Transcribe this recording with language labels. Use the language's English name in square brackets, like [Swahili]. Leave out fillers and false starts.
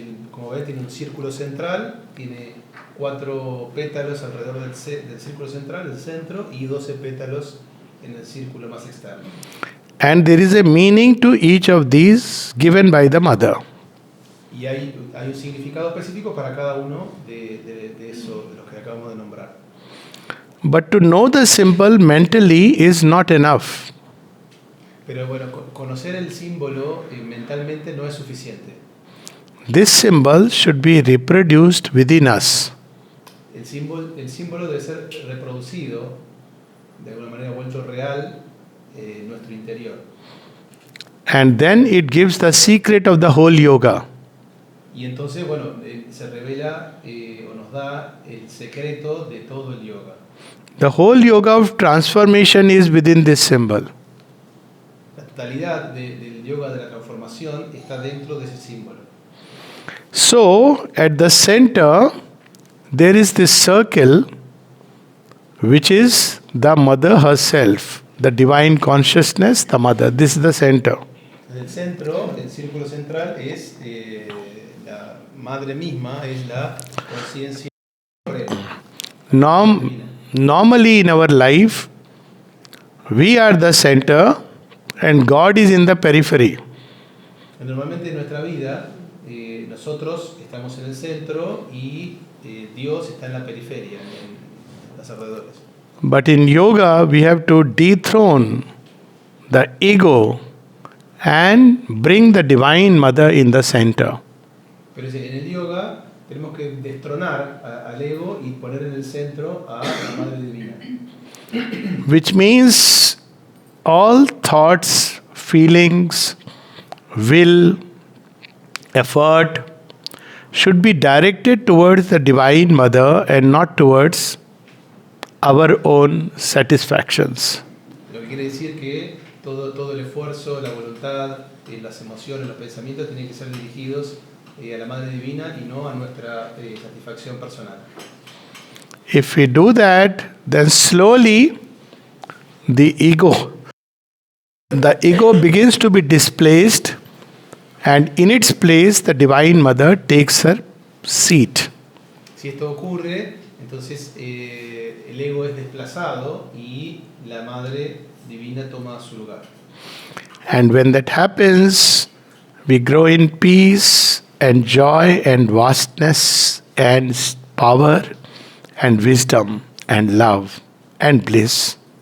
[Spanish] Como ves, tiene un círculo central, tiene 4 pétalos alrededor del círculo central, el centro, y 12 pétalos en el círculo más externo. [English] And there is a meaning to each of these given by the mother. [Spanish] Y hay un significado específico para cada uno de los que acabamos de nombrar. [English] But to know the symbol mentally is not enough. [Spanish] Pero bueno, conocer el símbolo mentalmente no es suficiente. [English] This symbol should be reproduced within us. [Spanish] El símbolo debe ser reproducido, de alguna manera vuelto real, en nuestro interior. [English] And then it gives the secret of the whole yoga. [Spanish] Y entonces, bueno, se revela o nos da el secreto de todo el yoga. [English] The whole yoga of transformation is within this symbol. [Spanish] La totalidad del yoga de la transformación está dentro de ese símbolo. [English] So, at the center, there is this circle, which is the mother herself, the divine consciousness, the mother. This is the center. [Spanish] En el centro, el círculo central es la madre misma, es la conciencia. [English] Normally in our life, we are the center and God is in the periphery. [Spanish] Normalmente en nuestra vida, nosotros estamos en el centro y Dios está en la periferia, en los alrededores. [English] But in yoga, we have to dethrone the ego and bring the Divine Mother in the center. [Spanish] Pero en el yoga tenemos que destronar al ego y poner en el centro a la Madre Divina. [English] Which means all thoughts, feelings, will, effort should be directed towards the Divine Mother and not towards our own satisfactions. [Spanish] Lo que quiere decir que todo el esfuerzo, la voluntad, las emociones, los pensamientos tienen que ser dirigidos a la Madre Divina y no a nuestra satisfacción personal. [English] If we do that, then slowly the ego begins to be displaced, and in its place the Divine Mother takes her seat. [Spanish] Si esto ocurre, entonces el ego es desplazado y la Madre Divina toma su lugar. [English] And when that happens, we grow in peace and joy and vastness and power and wisdom and love and bliss.